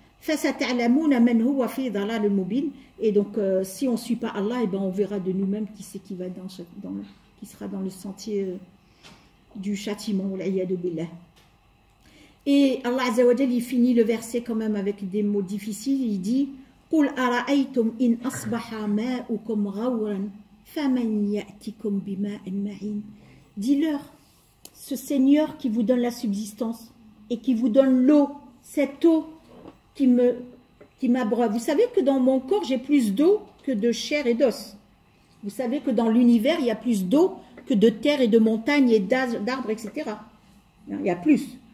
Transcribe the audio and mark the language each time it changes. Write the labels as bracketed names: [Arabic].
[Arabic] فَسَتَعْلَمُونَ مَنْ هُوَ فِي ضَلَالٍ مُبِينٍ. [French] Et donc, si on ne suit pas Allah, eh ben, on verra de nous-mêmes qui c'est qui, qui sera dans le sentier du châtiment. Et Allah Azza wa Jalla, il finit le verset quand même avec des mots difficiles. Il dit [Arabic] قُلْ أَرَأَيْتُمْ إِنْ أَصْبَحَ مَاؤُكُمْ غَوْرًا فَمَنْ يَأْتِكُمْ بِمَاءٍ مَعِينٍ. [French] Dis-leur, ce Seigneur qui vous donne la subsistance et qui vous donne l'eau, cette eau qui m'abreuve. Vous savez que dans mon corps, j'ai plus d'eau que de chair et d'os. Vous savez que dans l'univers, il y a plus d'eau que de terre et de montagnes et d'arbres, etc. Il y a plus.